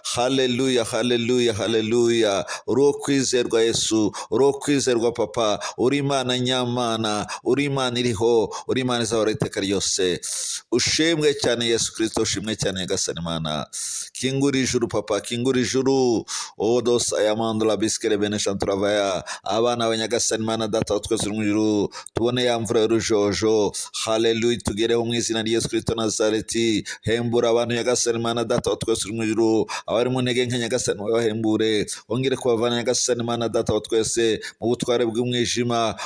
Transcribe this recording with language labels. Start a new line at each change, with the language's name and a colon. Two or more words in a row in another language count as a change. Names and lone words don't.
Kinyarwanda: Haleluya, haleluya, haleluya. Uri uwo kwizerwa, Yesu, uri uwo kwizerwa, Papa. Uri Imana nyamana, uri Imana iriho, uri Imana izahora iteka ryose. Ushimwe cyane, Yesu Kristo, ushimwe cyane, Nyagasani Mana. Kingura ijuru, Papa, kingura ijuru. O dos ayamando la biskele bene shanturavaya. Abana ba Nyagasani Mana Data wa twese uri mu ijuru, tubone ya mvura y'urujojo. Haleluya, tugereho mu izina rya Yesu Kristo Nazareti. Hembura abantu, Nyagasani Mana Data wa twese uri mu ijuru. Abari mu ntege nke, Nyagasani, wabahembure. Wongere kubavana, Nyagasani Mana Data wa twese, mu butware bw'umwijima.